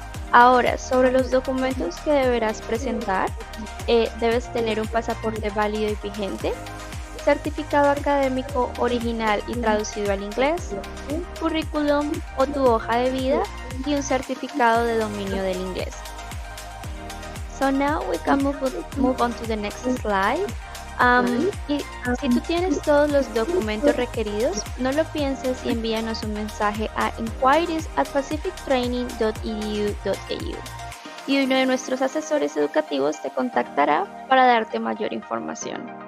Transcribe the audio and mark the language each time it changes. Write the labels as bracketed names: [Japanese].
[Spanish] Ahora, sobre los documentos que deberás presentar, debes tener un pasaporte válido y vigente, certificado académico original y traducido al inglés, currículum o tu hoja de vida y un certificado de dominio del inglés. [English] So now we can move on to the next slide. [Spanish] Y si tú tienes todos los documentos requeridos, no lo pienses y envíanos un mensaje a inquiries@pacifictraining.edu.au y uno de nuestros asesores educativos te contactará para darte mayor información.